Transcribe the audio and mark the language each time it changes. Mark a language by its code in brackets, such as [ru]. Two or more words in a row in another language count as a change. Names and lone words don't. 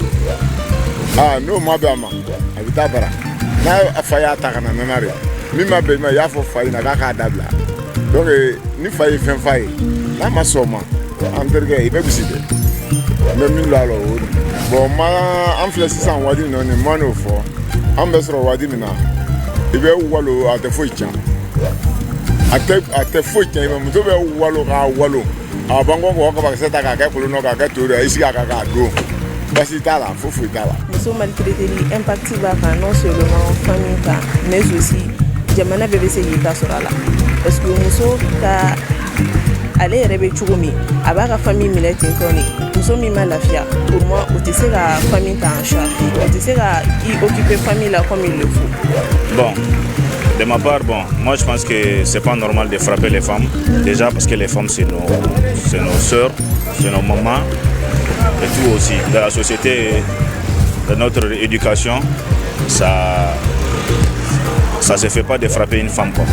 [bm] n'o ma bɛn a ma a bɛ taa bara n'a fa y'a ta ka na nana de min ma bɛn i ma i y'a fɔ fa ɲɛna k'a k'a dabila donc ni fa ye fɛn f'a ye n'a ma sɔn o ma an terikɛ i bɛ bisi dɛ n bɛ min don a la o de bon an filɛ sisan waati min na nin ma n'o fɔ an bɛ sɔrɔ waati min na i bɛ walo a tɛ foyi tiɲɛ a tɛ foyi tiɲɛ i ma muso bɛ walo k'a walo a b'an kɔ k'o kabakisɛ ta k'a kɛ kolon kɔnɔ k'a kɛ to de i sigi a kan k'a don basi t'a la foyi t'a la. muso maltraiteli impact b'a kan [fr] non seulement [bm] famille kan [fr] mais aussi [bm] jamana bɛɛ bɛ se k'i ta sɔrɔ a la [fr] parce que [bm] muso ka ale yɛrɛ bɛ cogo min a b'a ka famille minɛ ten tɔ de muso min ma lafiya [fr] pour moi [bm] o tɛ se ka famille ta [fr] en charge [bm] o tɛ se ka i occuper famille la [fr] comme il le faut. Bon, de ma part, moi je pense que c'est pas normal de frapper les femmes déjà parce que les femmes c'est nos sœurs, c'est nos mamans et tout aussi dans la société, dans notre éducation, ça se fait pas de frapper une femme quoi.